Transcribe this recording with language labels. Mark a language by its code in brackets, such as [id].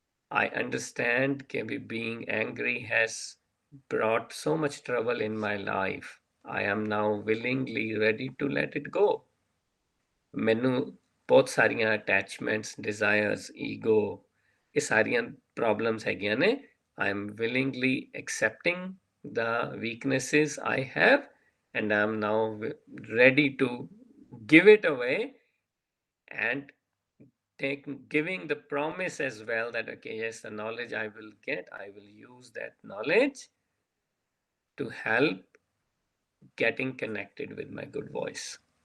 [en] I understand that being angry has brought so much trouble in my life. I am now willingly ready to let it go. [pa] ਮੈਨੂੰ ਬਹੁਤ ਸਾਰੀਆਂ attachments, desires, ego, ਇਹ ਸਾਰੀਆਂ problems ਹੈਗੀਆਂ ਨੇ। [en] I am willingly accepting the weaknesses I have and I am now ready to give it away and giving the promise as well that, okay, yes, the knowledge I will get, I will use that knowledge to help getting connected with my good voice.